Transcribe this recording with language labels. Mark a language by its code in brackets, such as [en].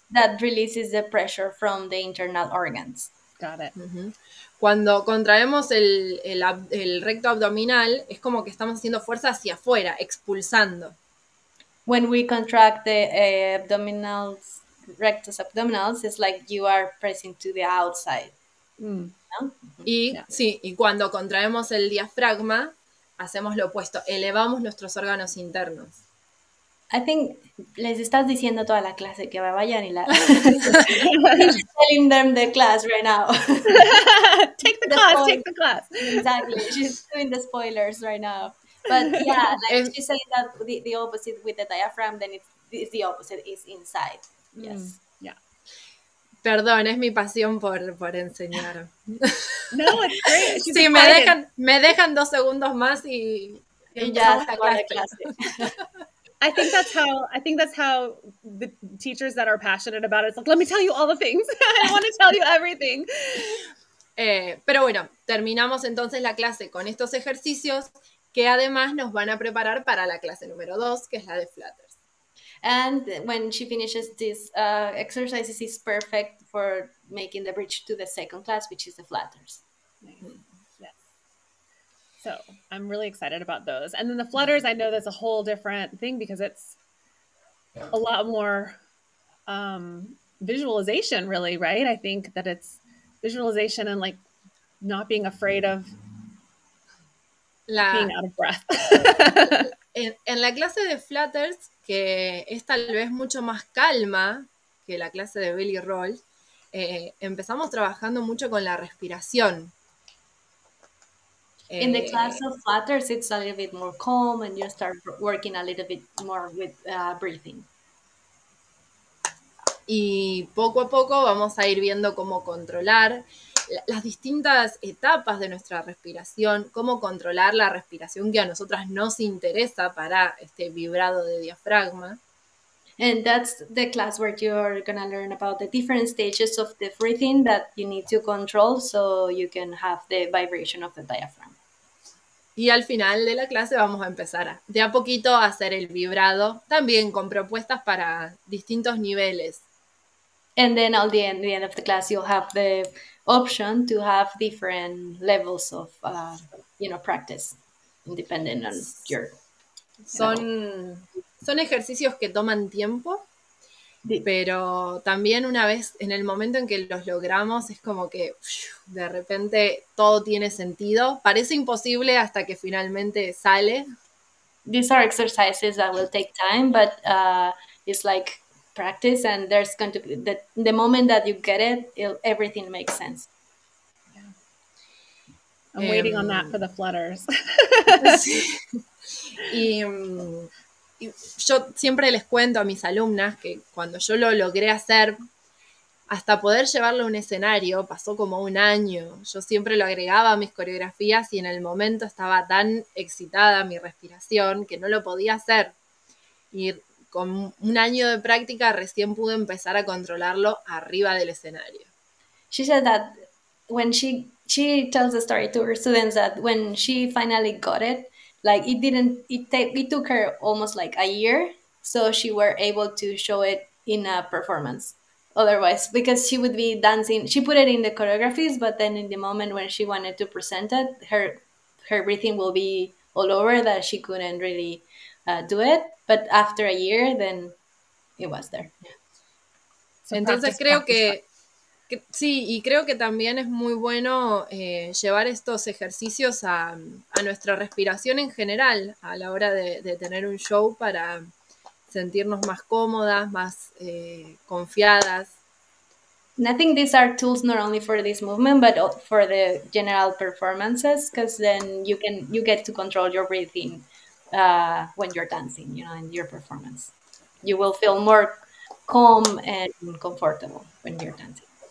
[en] That releases the pressure from the internal organs. Got it. [es] Cuando contraemos el recto abdominal, es como que estamos haciendo fuerza hacia afuera, expulsando. [en] When we contract the abdominals, rectus abdominals, it's like you are pressing to the outside. Mm. [es] ¿No? Y sí, y cuando contraemos el diafragma, hacemos lo opuesto, elevamos nuestros órganos internos. [en] I think [es] les estás diciendo toda la clase que vayan y la [en] She's telling them the class right now. Take the class, take the class. Exactly. She's doing the spoilers right now. But yeah, like she's saying that the opposite with the diaphragm, then it's the opposite, is inside. Yes. Yeah. [es] Perdón, es mi pasión por enseñar. [en] No, it's great. She's [es] Sí, me dejan 2 segundos más y ya la clase. [en] I think that's how the teachers that are passionate about it, it's like, let me tell you all the things. I want to tell you everything. [es] Pero bueno, terminamos entonces la clase con estos ejercicios que además nos van a preparar para la clase número 2, que es la de Flutters. [en] And when she finishes these exercises, it's perfect for making the bridge to the second class, which is the Flutters. Yes. So I'm really excited about those. And then the Flutters, I know that's a whole different thing because it's a lot more visualization, really, right? I think that it's visualization and like not being afraid of being out of breath. [es] En la clase de Flutters, que es tal vez mucho más calma que la clase de Bellyrolls, empezamos trabajando mucho con la respiración. [en] In the class of Flutters, it's a little bit more calm and you start working a little bit more with breathing. [es] Y poco a poco vamos a ir viendo cómo controlar las distintas etapas de nuestra respiración, cómo controlar la respiración que a nosotras nos interesa para este vibrado de diafragma. [en] And that's the class where you're going to learn about the different stages of the breathing that you need to control so you can have the vibration of the diaphragm. [es] Y al final de la clase vamos a empezar de a poquito a hacer el vibrado, también con propuestas para distintos niveles. [en] And then at the end of the class, you'll have the option to have different levels of, practice, depending on your... [es] Son ejercicios que toman tiempo, pero también una vez, en el momento en que los logramos, es como que de repente todo tiene sentido. Parece imposible hasta que finalmente sale. [en] These are exercises that will take time, but it's like practice, and there's going to be the moment that you get it, everything makes sense. Yeah. I'm waiting on that for the Flutters. [es] Y yo siempre les cuento a mis alumnas que cuando yo lo logré hacer, hasta poder llevarlo a un escenario, pasó como 1 año. Yo siempre lo agregaba a mis coreografías y en el momento estaba tan excitada mi respiración que no lo podía hacer. Y con 1 año de práctica recién pude empezar a controlarlo arriba del escenario. [en] She said that when she tells the story to her students that when she finally got it, like it took her almost like a year, so she were able to show it in a performance. Otherwise, because she would be dancing, she put it in the choreographies, but then in the moment when she wanted to present it, her breathing will be all over that she couldn't really do it. But after a year, then it was there. Yeah. [es] So entonces creo que sí, y creo que también es muy bueno llevar estos ejercicios a nuestra respiración en general a la hora de tener un show para sentirnos más cómodas, más confiadas. [en] And I think these are tools not only for this movement, but for the general performances, because then you get to control your breathing when you're dancing, in your performance. You will feel more calm and comfortable when you're dancing.